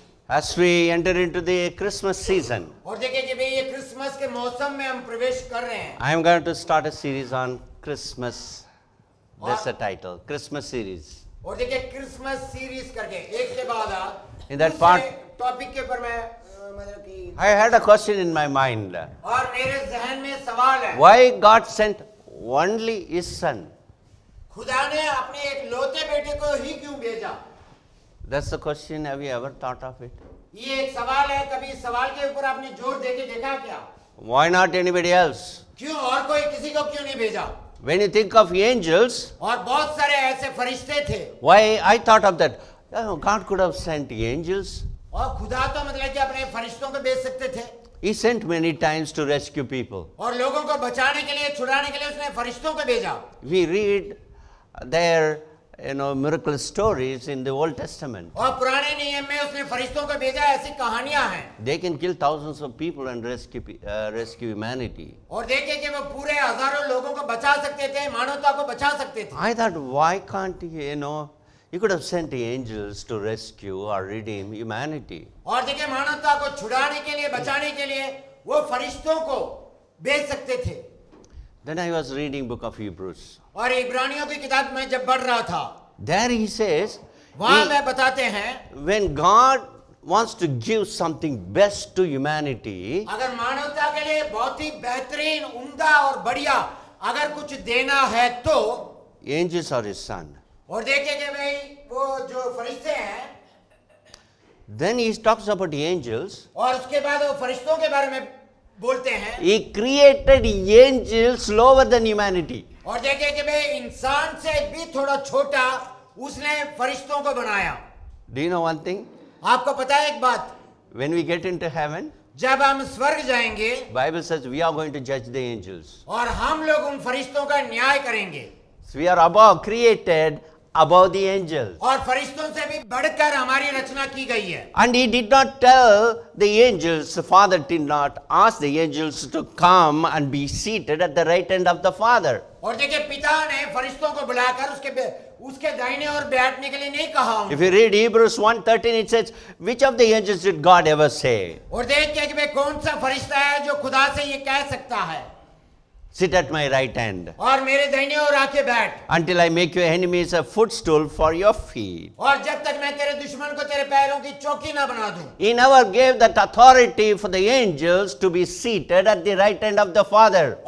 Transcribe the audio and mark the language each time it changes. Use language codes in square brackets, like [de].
[en] As we enter into the Christmas season, [hi] और देखिए कि भाई ये क्रिसमस के मौसम में हम प्रवेश कर रहे हैं, [en] I am going to start a series on Christmas. That's the title, Christmas series. [hi] और देखिए क्रिसमस सीरीज करके एक के बाद [en] In that part- [hi] टॉपिक के ऊपर मैं मतलब कि [en] I had a question in my mind. [hi] और मेरे जहन में सवाल है, [en] Why God sent only His Son? [hi] खुदा ने अपने एक लौते बेटे को ही क्यों भेजा? [en] That's the question. Have you ever thought of it? [hi] ये एक सवाल है, कभी इस सवाल के ऊपर आपने जोर देके देखा क्या? [en] Why not anybody else? [hi] क्यों और कोई किसी को क्यों नहीं भेजा? [en] When you think of angels, [hi] और बहुत सारे ऐसे फरिश्ते थे, [en] why I thought of that? Oh, God could have sent angels. [hi] और खुदा तो मतलब कि अपने फरिश्तों को भेज सकते थे, [en] He sent many times to rescue people. [hi] और लोगों को बचाने के लिए, छुड़ाने के लिए उसने फरिश्तों को भेजा। [en] We read their miracle stories in the Old Testament. [hi] और पुराने नियम में उसने फरिश्तों को भेजा, ऐसी कहानियां हैं। [en] They can kill thousands of people and rescue humanity. [hi] और देखे कि वो पूरे हजारों लोगों को बचा सकते थे, मानवता को बचा सकते थे। [en] I thought, why can't you could have sent the angels to rescue or redeem humanity. [hi] और देखिए मानवता को छुड़ाने के लिए, बचाने के लिए वो फरिश्तों को भेज सकते थे। [en] Then I was reading book of Hebrews. [hi] और इब्रानियों की किताब में जब पढ़ रहा था, [en] There he says, [hi] वहां में बताते हैं, [en] when God wants to give something best to humanity, [hi] अगर मानवता के लिए बहुत ही बेहतरीन, उम्दा और बढ़िया अगर कुछ देना है तो [en] angels are his son. [hi] और देखिए कि भाई वो जो फरिश्ते हैं, [en] Then he talks about the angels. [hi] और उसके बाद वो फरिश्तों के बारे में बोलते हैं, [en] He created angels lower than humanity. [hi] और देखिए कि भाई इंसान से भी थोड़ा छोटा उसने फरिश्तों को बनाया। [en] Do you know one thing? [hi] आपको पता है एक बात, [en] When we get into heaven, [hi] जब हम स्वर्ग जाएंगे [en] Bible says we are going to judge the angels. [hi] और हम लोग उन फरिश्तों का न्याय करेंगे, [en] So we are above, created above the angels. [hi] और फरिश्तों से भी बढ़कर हमारी रचना की गई है। [en] And he did not tell the angels, the Father did not ask the angels to come and be seated at the right hand of the Father. [hi] और देखिए पिता ने फरिश्तों को बुलाकर उसके दाहिने और बैठने के लिए नहीं कहा। [en] If you read Hebrews 1:13, it says, which of the angels did God ever say, [hi] और देखिए कि भाई कौन सा फरिश्ता है जो खुदा से ये कह सकता है, [en] sit at my right hand, [hi] और मेरे दाहिने और आके बैठ, [en] until I make your enemies a footstool for your feet. [hi] और जब तक मैं तेरे दुश्मन को तेरे पैरों की चौकी ना बना दूं। [en] He never gave that authority for the angels to be seated at the right hand of the Father.